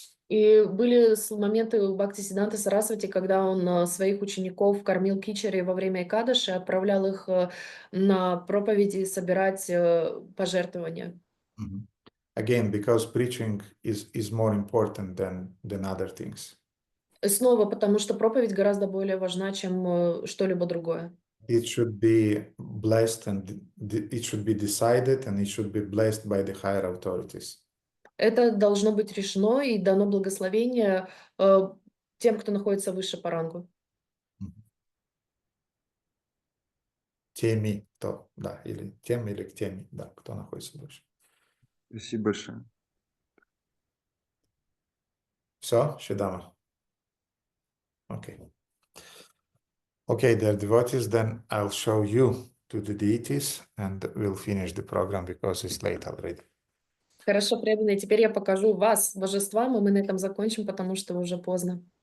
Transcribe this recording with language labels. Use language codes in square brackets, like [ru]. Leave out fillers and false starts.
[ru] И были моменты у Бхактисиддханты Сарасвати, когда он своих учеников кормил кичери во время Экадаши, отправлял их на проповеди собирать пожертвования. [en] Again, because preaching is more important than other things. [ru] Снова, потому что проповедь гораздо более важна, чем что-либо другое. [en] It should be blessed and it should be decided and it should be blessed by the higher authorities. [ru] Это должно быть решено и дано благословение тем, кто находится выше по рангу. Теми, то, да, или тем, или к теме, да, кто находится выше. Спасибо большое. Все, Шидама? Okay. [en] Okay, dear devotees, then I'll show you to the deities and we'll finish the program because it's late already. [ru] Хорошо, преданные, теперь я покажу вас божествам, и мы на этом закончим, потому что уже поздно.